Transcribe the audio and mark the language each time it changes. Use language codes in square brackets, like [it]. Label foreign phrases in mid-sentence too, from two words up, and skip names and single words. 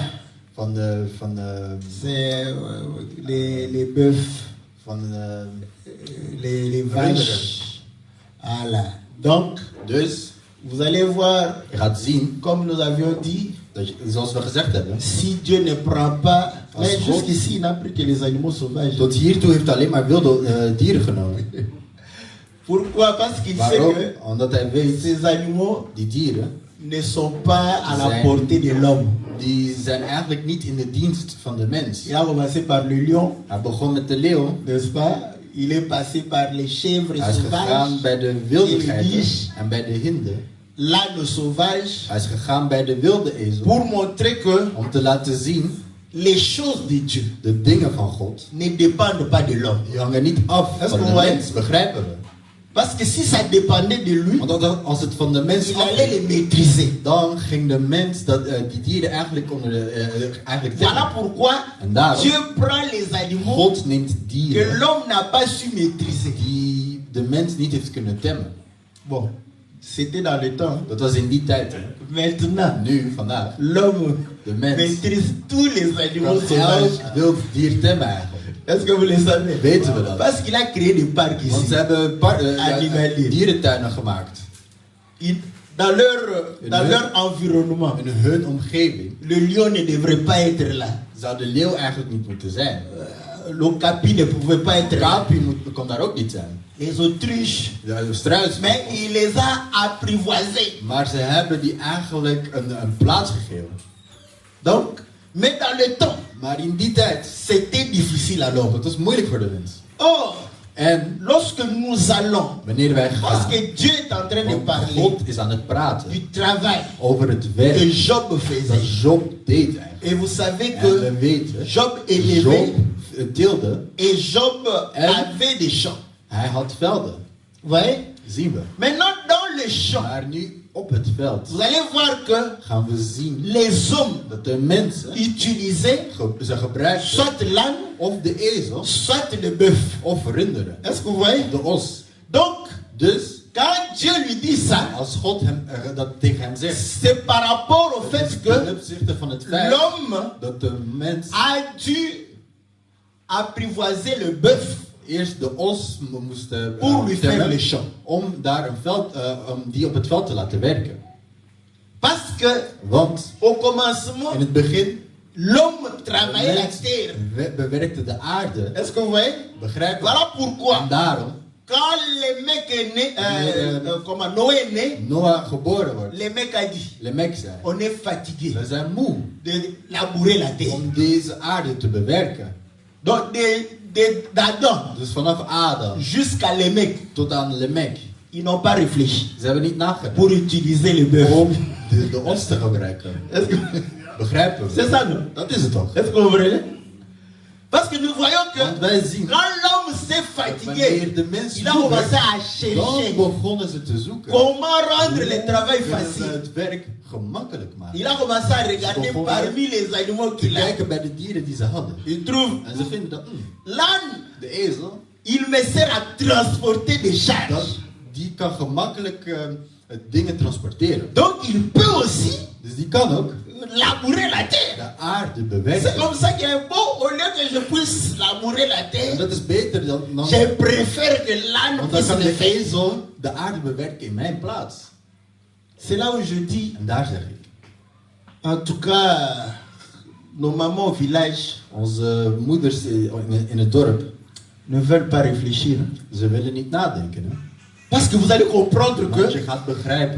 [nl] van de [fr] C'est les bœufs, les vaches. Voilà. Donc, [nl] Dus [fr] vous allez voir, [nl] je gaat zien, [fr] comme nous avions dit, [nl] zoals we gezegd hebben, [fr] si Dieu ne prend pas, [nl] Als [fr] mais [nl] God- [fr] jusqu'ici il n'a pris que les animaux sauvages. [nl] tot hiertoe heeft hij alleen maar wilde dieren genomen. [fr] Pourquoi? Parce qu'il sait [nl] Waarom? [fr] que [nl] Omdat hij weet, [fr] ces animaux [nl] die dieren, [fr] ne sont pas à la [nl] Zijn- [fr] portée de l'homme. [nl] die zijn eigenlijk niet in de dienst van de mens. [fr] Il a commencé par le lion, [nl] Hij begon met de leeuw, [fr] n'est-ce pas? Il est passé par les chèvres [nl] hij is gegaan [fr] sauvages, [nl] bij de [fr] et [nl] wildigheid [fr] biche, [nl] en bij de hinden. [fr] l'âne sauvage, [nl] Hij is gegaan bij de wilde ezel [fr] pour montrer que [nl] om te laten zien, [fr] les choses de Dieu [nl] de dingen van God, [fr] ne dépendent pas de l'homme. [nl] die hangen niet af Dat is van de mooi. mens, begrijpen we. [fr] Parce que si ça dépendait de lui, [nl] Want als het van de mens [fr] il [nl] af [fr] allait les maîtriser. [nl] dan ging de mens die dieren eigenlijk onder eigenlijk [fr] Voilà [nl] temmen. [fr] pourquoi [nl] En daarom, [fr] Dieu prend les animaux [nl] God neemt [fr] que [nl] dieren [fr] l'homme n'a pas su maîtriser. [nl] die de mens niet heeft kunnen temmen. [fr] Bon, C'était dans le temps. [nl] Dat was in die tijd. Hè. [fr] Maintenant, [nl] Nu, vandaag, [fr] l'homme [nl] de mens [fr] maîtrise tous les animaux [nl] kan [fr] sauvages. [nl] elk wild dier temmen eigenlijk. [fr] Est-ce que vous le savez? [nl] Weten we dat? [fr] Parce qu'il a créé des parcs [nl] Want [fr] ici. [nl] ze hebben [fr] Animalier. [nl] dierentuinen gemaakt. [fr] Dans leur environnement, [nl] In hun omgeving [fr] le lion ne devrait pas être là. [nl] zou de leeuw eigenlijk niet moeten zijn. [fr] L'okapi ne pouvait pas être là. [nl] Kapi kon daar ook niet zijn. [fr] Les autruches. [nl] De struis. [fr] Mais il les a apprivoisés. [nl] Maar ze hebben die eigenlijk een plaats gegeven. [fr] Donc, mais dans le temps, [nl] Maar in die tijd, [fr] c'était difficile alors. [nl] dat was moeilijk voor de mens. [fr] Or, [nl] En [fr] lorsque nous allons, [nl] wanneer wij [fr] parce [nl] gaan, [fr] que Dieu est en train de [nl] want [fr] parler [nl] God is aan het praten [fr] du travail [nl] over het [fr] que [nl] werk [fr] Job [nl] dat [fr] faisait. [nl] Job deed eigenlijk. [fr] Et vous savez [nl] En we [fr] que [nl] weten, [fr] Job élevait [nl] Job teelde, [fr] et Job [nl] En- [fr] avait des champs. [nl] hij had velden. [fr] Vous voyez? [nl] Zien we. [fr] Maintenant, dans les champs, [nl] Maar nu op het veld [fr] vous allez voir que [nl] gaan we zien [fr] les hommes [nl] dat de mensen [fr] utilisaient [nl] ze gebruikten [fr] soit l'âne, [nl] of de ezel [fr] soit le bœuf. [nl] of runderen. [fr] Est-ce que vous voyez? [nl] De os. [fr] Donc, [nl] Dus [fr] quand Dieu lui dit ça, [nl] als God dat tegen hem zegt, [fr] c'est par rapport au [nl] het is [fr] fait [nl] ten [fr] que [nl] opzichte van het feit [fr] l'homme [nl] dat de mens [fr] a dû apprivoiser le bœuf [nl] eerst de os moest [fr] pour lui faire [nl] temmen [fr] les champs. [nl] om daar een veld, om die op het veld te laten werken. [fr] Parce que [nl] Want [fr] au commencement, [nl] in het begin [fr] l'homme [nl] de [fr] travaillait la [nl] mens [fr] terre. [nl] bewerkte de aarde. [fr] Est-ce que vous voyez? [nl] Begrijp je? [fr] Voilà pourquoi, [nl] En daarom, [fr] quand le mec est né, comment Noé est né, [nl] Noah geboren wordt, [fr] le mec a dit, [nl] Lemek zei, [fr] on est fatigué [nl] we zijn moe [fr] de labourer la terre. [nl] om deze aarde te bewerken. [fr] Donc, d'Adam [nl] Dus vanaf Adam [fr] jusqu'à le mec, [nl] tot aan Lemek, [fr] ils n'ont pas réfléchi [nl] ze hebben niet nagedacht [fr] pour utiliser le bœuf. [nl] om de os te gebruiken. [fr] Est-ce que [nl] Begrijpen we? [fr] c'est ça, non? [nl] Dat is het toch? [fr] Est-ce que vous comprenez? Parce que nous voyons que [nl] Want wij zien [fr] quand l'homme s'est [nl] dat [fr] fatigué, [nl] wanneer de mensen [fr] il a commencé à [nl] dan [fr] chercher [nl] begonnen ze te zoeken. [fr] comment rendre le travail [nl] Kunnen ze [fr] facile. [nl] het werk gemakkelijk maken. [fr] Il a commencé à regarder parmi les animaux [nl] Te [fr] qu'il a. [nl] kijken bij de dieren die ze hadden. [fr] Il trouve [nl] En ze vinden dat [fr] l'âne, [nl] de ezel, [fr] il me sert à transporter des charges. [nl] die kan gemakkelijk dingen transporteren. [fr] Donc il peut aussi [nl] Dus die kan ook [fr] labourer la terre. [nl] de aarde [fr] C'est [nl] bewerken. [fr] comme ça qu'il est beau, au lieu que je puisse labourer la [nl] En [fr] terre, [nl] dat is beter dan [fr] je préfère que l'âne [nl] want dan [fr] puisse [nl] kan [fr] le [nl] de [fr] faire. [nl] ezel de aarde bewerken in mijn plaats. [fr] C'est là où je dis, [nl] En daar zeg ik, [fr] en tout cas, nos mamans au village [nl] onze moeders in het dorp, [fr] ne veulent pas réfléchir. [nl] ze willen niet nadenken. Hè? [fr] Parce que vous allez comprendre [nl] Want je [fr] que [nl] gaat begrijpen,